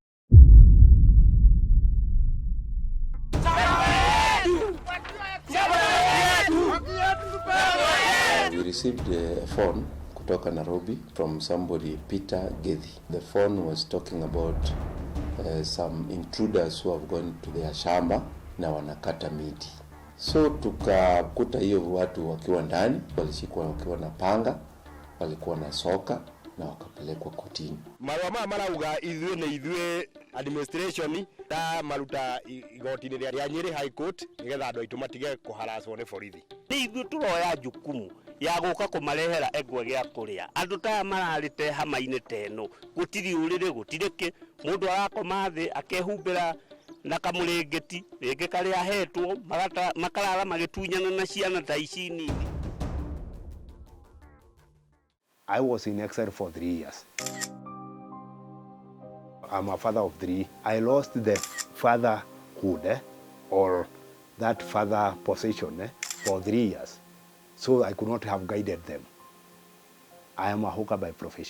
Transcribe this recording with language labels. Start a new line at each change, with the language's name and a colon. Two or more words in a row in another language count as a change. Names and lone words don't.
English: We received a phone kutoka Nairobi from somebody, Peter Gethi. The phone was talking about some intruders who have gone to their
Swahili: shamba na wanakata miti. So tukakuta hiyo watu wakiwa ndani, walishikwa wakiwa na panga, walikuwa na soka na wakapelekwa kotini.
Kikuyu: Maroma marauga ithuĩ administration ta maruta igoti-inĩ rĩa Nyeri High Court nigetha andũ aitũ matige kũharacwo nĩ borithi. Nĩ ithuĩ tũroya
Swahili: jukumu ya
Kikuyu: gũka kũmarehera engwe gĩa kũrĩa. Andũ ta mararĩte hama-inĩ teno, gũtirĩ ũrĩrĩ gũtirĩ kĩ, mũndũ arakoma thĩ akehumbĩra na kamũrĩngĩti rĩngĩ karĩa ahetwo makarara magĩtunyana na ciana ta ici nini.
English: I was in exile for 3 years. I'm a father of 3. I lost the fatherhood or that father position for 3 years. So I could not have guided them. I am a hawker by profession.